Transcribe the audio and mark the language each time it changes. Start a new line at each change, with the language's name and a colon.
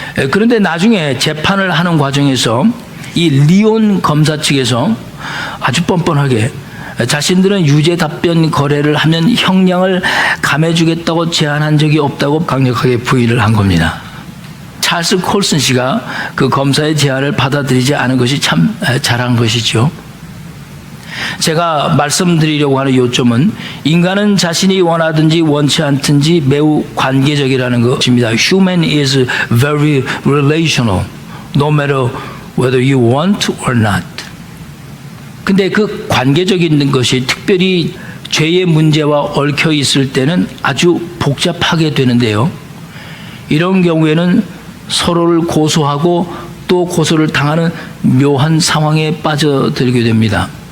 Korean: 그런데 나중에 재판을 하는 과정에서 이 리온 검사 측에서 아주 뻔뻔하게 자신들은 유죄 답변 거래를 하면 형량을 감해주겠다고 제안한 적이 없다고 강력하게 부인을 한 겁니다. 찰스 콜슨 씨가 그 검사의 제안을 받아들이지 않은 것이 참 잘한 것이죠. 제가 말씀드리려고 하는 요점은 인간은 자신이 원하든지 원치 않든지 매우 관계적이라는 것입니다.
English: Human is very relational, no matter whether you want or not.
Korean: 근데 그 관계적인 것이 특별히 죄의 문제와 얽혀 있을 때는 아주 복잡하게 되는데요. 이런 경우에는 서로를 고소하고 또 고소를 당하는 묘한 상황에 빠져들게 됩니다.